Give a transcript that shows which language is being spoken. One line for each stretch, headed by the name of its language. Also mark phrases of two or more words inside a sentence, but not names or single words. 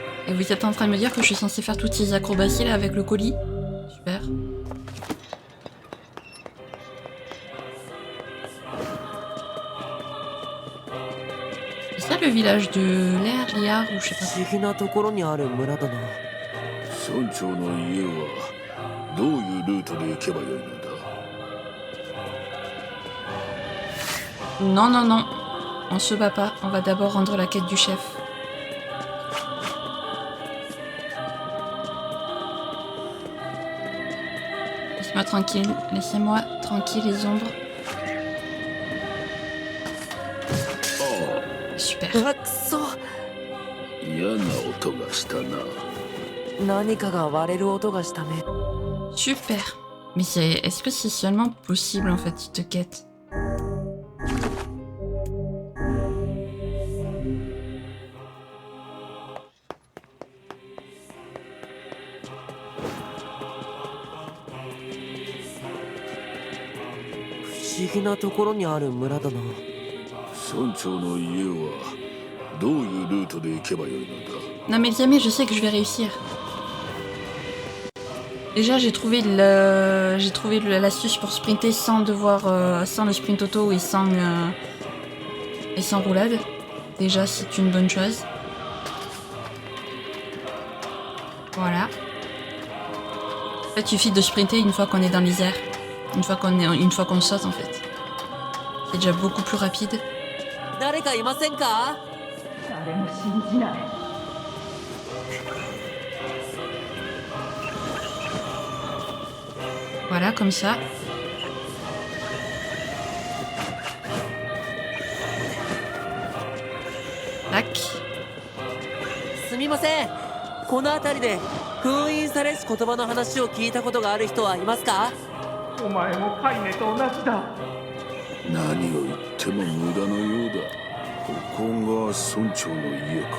French: Et vous êtes en train de me dire que je suis censée faire toutes ces acrobaties là avec le colis? Super. C'est ça le village de l'air, Liard ou je sais pas.
Japanese: 不思議なところにある村だな。村長の家はどういうルートで行けばよいのだ？
French: Non, non, non. On se bat pas. On va d'abord rendre la quête du chef. Laisse-moi tranquille. Laissez-moi tranquille les ombres. Super.
Japanese: あ、くそ。嫌な音がしたな。何かが割れる音がしたね。
French: Super. Mais est-ce que c'est seulement possible en fait cette quête?
Japanese: 不思議なところにある村だな。村長の家はどういうルートで行けばよいのだ？
French: Non mais Viamé, je sais que je vais réussir. Déjà j'ai trouvé l'astuce pour sprinter sans devoir sans le sprint auto et sans roulade. Déjà c'est une bonne chose. Voilà. En fait il suffit de sprinter une fois qu'on est dans les airs. Une fois qu'on saute en fait. C'est déjà beaucoup plus rapide.
Japanese: 誰かいませんか？誰も信じない。
French: Voilà, comme ça. Tac.
Japanese: すみません。この辺りで封印されし言葉の話を聞いたことがある人はいますか？お前もカイネと同じだ。何を言っても無駄のようだ。ここが村長の家か。